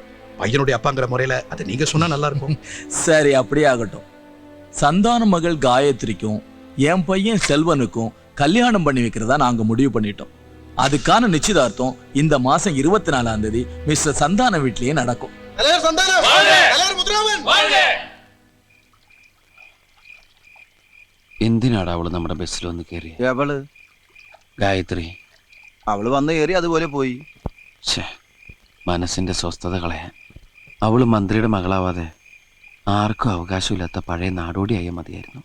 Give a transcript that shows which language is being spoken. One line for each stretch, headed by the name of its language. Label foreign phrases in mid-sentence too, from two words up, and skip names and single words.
Tamil: பையனுடைய அப்பாங்கிற முறையில அதை நீங்க சொன்னா நல்லா இருக்கும். சரி, அப்படியே ஆகட்டும். சந்தான மகள் காயத்ரிக்கும் என் பையன் செல்வனுக்கும் கல்யாணம் பண்ணி வைக்கிறதா நாங்க முடிவு பண்ணிட்டோம். அதுக்கான நிச்சயதார்த்தம் இந்த மாசம் 24ஆம் தேதி மிஸ்டர் சந்தான வீட்லயே நடக்கும்.
Malayalam: എന്തിനാടാ അവള് നമ്മുടെ ബസ്സിൽ വന്ന് കയറി? എവള്? ഗായത്രി. അവള് വന്ന് കയറി അതുപോലെ പോയി. മനസ്സിന്റെ സ്വസ്ഥത കളയാൻ. അവള് മന്ത്രിയുടെ മകളാവാതെ ആർക്കും അവകാശമില്ലാത്ത പഴയ നാടോടിയായ മതിയായിരുന്നു.